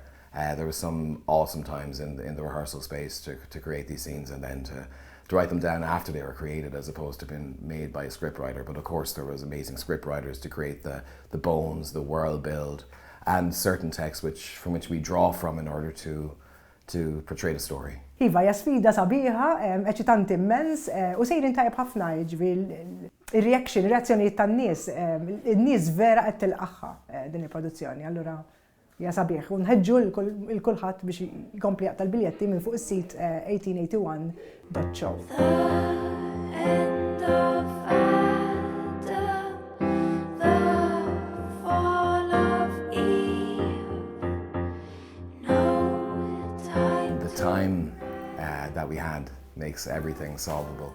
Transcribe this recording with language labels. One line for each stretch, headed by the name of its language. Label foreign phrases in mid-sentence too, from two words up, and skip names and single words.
English: There was some awesome times in the rehearsal space to create these scenes and then to write them down after they were created as opposed to being made by a scriptwriter. But of course there was amazing scriptwriters to create the bones, the world build, and certain texts from which we draw from in order to portray the story.
Maltese: Iva, hija sfida sabiħa, eċitanti immens, u sejrin tajjeb ħafna ir-reazzjonijiet tan-nies, in-nies vera qed tilqaħħa din il-produzzjoni, allura hija sabiħ. U nħeġġu l-kulħadd biex jkompli jaqta' l-biljetti minn fuq is-sit 1881.show.
English: The time that we had makes everything solvable.